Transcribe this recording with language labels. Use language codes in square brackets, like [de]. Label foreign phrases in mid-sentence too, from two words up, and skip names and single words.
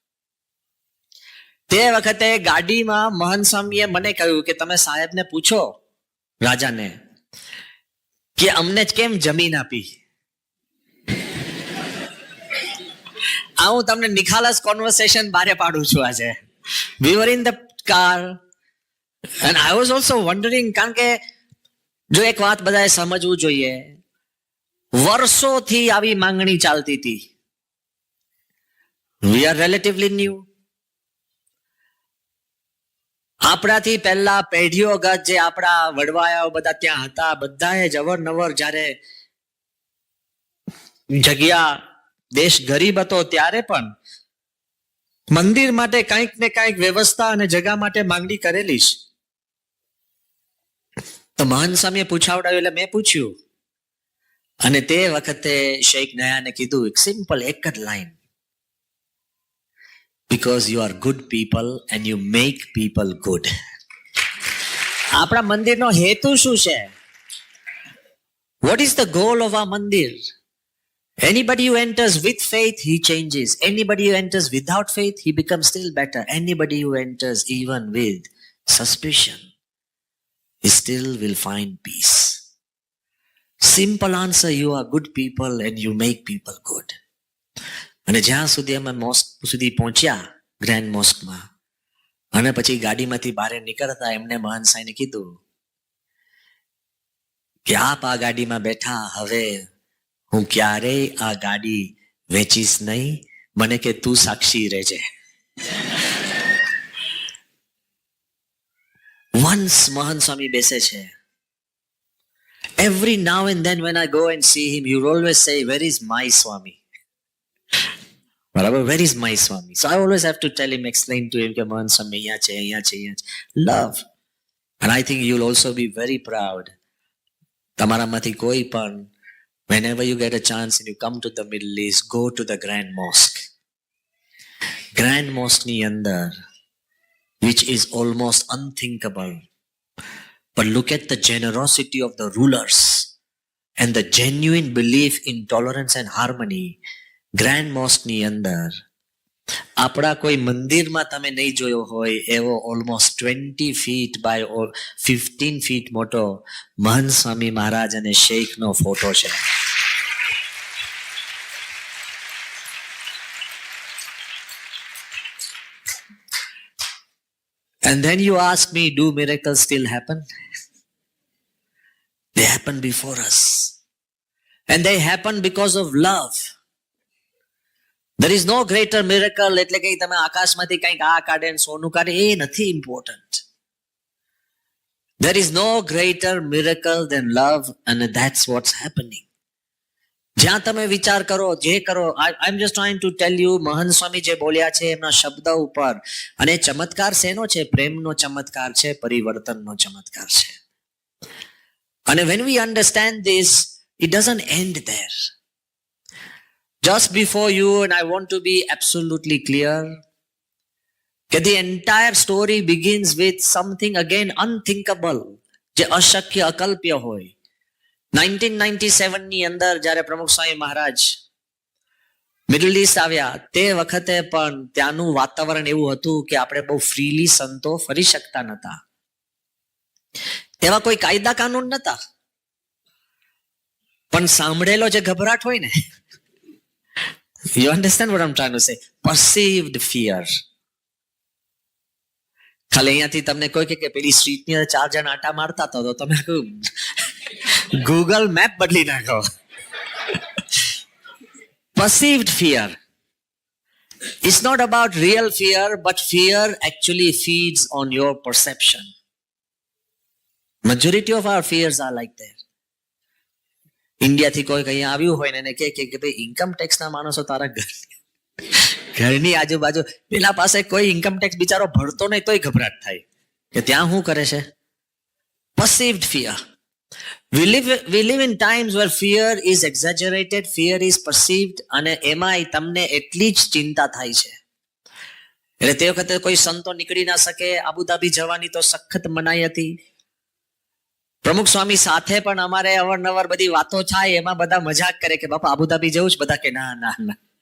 [gu] તે વખતે ગાડીમાં મહંત સ્વામીએ મને કહ્યું કે તમે સાહેબને પૂછો, રાજાને, કે અમને કેમ જમીન આપી. આ હું તમને નિખાલસ કોન્વર્સેશન બારે પાડું છું આજે. [en] We were in the car and I was also wondering, [gu] કારણ કે જો એક વાત બધાએ સમજવું જોઈએ, વર્ષોથી આવી માંગણી ચાલતી હતી. [en] We are relatively new. [gu] આપણાથી પહેલા પેઢીઓગત જે આપણા વડવાયાઓ બધા ત્યાં હતા, બધાએ જ અવરનવર જ્યારે જગ્યા, દેશ ગરીબ હતો ત્યારે પણ મંદિર માટે કંઈક ને કંઈક વ્યવસ્થા અને જગા માટે માંગણી કરેલી છે. તો મહંત સ્વામીએ પૂછાવડાવ્યું એટલે મેં પૂછ્યું, અને તે વખતે શેખ નયાને કીધું એક સિમ્પલ એક જ લાઈન, [en] because you are good people and you make people good. [gu] આપણા મંદિરનો હેતુ શું છે? [en] What is the goal of our mandir? Anybody who enters with faith, he changes. Anybody who enters without faith, he becomes still better. Anybody who enters even with suspicion, he still will find peace. Simple answer, you are good people and you make people good. [gu] અને જ્યાં સુધી અમે મોસ્ક સુધી પહોંચ્યા, ગ્રેન્ડ મોસ્કમાં, અને પછી ગાડીમાંથી બહાર નીકળતા એમને મહંત સાહેબને કીધું કે આપ આ ગાડીમાં બેઠા, હવે હું ક્યારેય આ ગાડી વેચીશ નહીં, મને કે તું સાક્ષી રહેજે. વન્સ મહંત સ્વામી બેસે છે, [en] every now and then when I go and see him, he will always say, where is my Swami? બરાબર, where is my Swami? So I always have to tell him, explain to him [gu] કે મહંત સ્વામી અહીંયા છે, અહીંયા છે, અહીંયા છે. [en] Love. And I think you will also be very proud. [gu] તમારામાંથી કોઈ પણ, [en] whenever you get a chance and you come to the Middle East, go to the Grand Mosque. [gu] Grand Mosque ની અંદર, [en] which is almost unthinkable. But look at the generosity of the rulers and the genuine belief in tolerance and harmony. [gu] ગ્રેન્ડ મોસ્કની અંદર આપણા કોઈ મંદિરમાં તમે નહીં જોયો હોય એવો [en] almost 20 feet by 15 feet [gu] મોટો મહંત સ્વામી મહારાજ અને શેખનો ફોટો છે. [en] And then you ask me, do miracles still happen? They happen before us. And they happen because of love. There is no greater miracle, [gu] એટલે કે તમે આકાશમાંથી કંઈક આ કાઢે ને સોનું કાઢે, એ નથી ઇમ્પોર્ટન્ટ. [en] There is no greater miracle than love, and that's what's happening. [gu] જ્યાં તમે વિચાર કરો, જે કરો, [en] I am just trying to tell you, [gu] મહંત સ્વામી જે બોલ્યા છે એમના શબ્દ ઉપર. અને ચમત્કાર શેનો છે? પ્રેમનો ચમત્કાર છે, પરિવર્તનનો ચમત્કાર છે. [en] અને when we understand this, it doesn't end there. Just before you, and I want to be absolutely clear, that the entire story begins with something again unthinkable, [gu] જે અશક્ય, અકલ્પ્ય હોય. 1997 ની અંદર જ્યારે પ્રમુખ સ્વામી મહારાજ મિડલ ઈસ્ટ આવ્યા, તે વખતે પણ ત્યાંનું વાતાવરણ એવું હતું કે આપણે બહુ ફ્રીલી સંતો ફરી શકતા નતા. એવા કોઈ કાયદા કાનૂન નતા, પણ સાંભળેલો જે ગભરાટ હોય ને, [en] you understand what I'm trying to say? Perceived fear. [gu] ખાલી અહીંયાથી તમને કોઈ કે પેલી સ્ટ્રીટ ની 4 જણ આટા મારતા હતા તો તમે ગૂગલ મેપ બદલી નાખો. [en] Perceived fear. It's not about real fear, but fear actually feeds on your perception. Majority of our fears are like that. [gu] ઇન્ડિયાથી કોઈ અહીંયા આવ્યું હોય ને એને કે ભાઈ [en] income tax [gu] ના માણસો તારા ઘરની આજુબાજુ, પેલા પાસે કોઈ [en] income tax [gu] બિચારો ભરતો નહીં તોય ગભરાટ થાય કે ત્યાં શું કરે છે. [en] Perceived fear. We live in times where fear is exaggerated, fear is perceived, [gu] અને એમાંય તમને એટલી જ ચિંતા થાય છે. એટલે તે વખતે કોઈ સંતો નીકળી ના શકે. આબુધાબી જવાની તો સખત મનાઈ હતી. પ્રમુખ સ્વામી સાથે પણ અમારે અવારનવાર બધી વાતો થાય, એમાં બધા મજાક કરે કે બાપા આબુધાબી જવું જ, બધા કે ના ના ના.